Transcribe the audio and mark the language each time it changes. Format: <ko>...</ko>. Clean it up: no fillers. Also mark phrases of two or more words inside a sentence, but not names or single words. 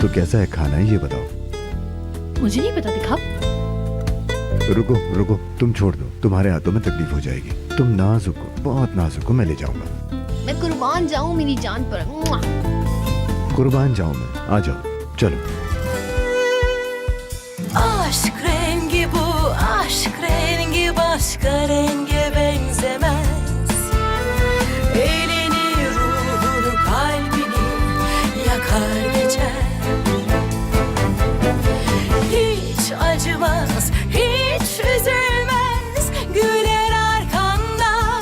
<hi>तो कैसा है खाना है ये बताओ। करूं। मुझे नहीं पता, दिखाओ। रुको रुको, तुम छोड़ दो, तुम्हारे हाथों में तकलीफ हो जाएगी। तुम नाजुक हो, बहुत नाजुक हो, मैं ले जाऊंगा। मैं कुर्बान जाऊं मेरी जान पर। मुआ। कुर्बान जाऊं मैं, आ जाओ, चलो।</hi> <tr>Aşk rengi bu, aşk rengi başka renge benzemez. Elini, ruhunu, kalbini yakar geçer. Hiç acımaz, hiç üzülmez, güler arkandan.</tr>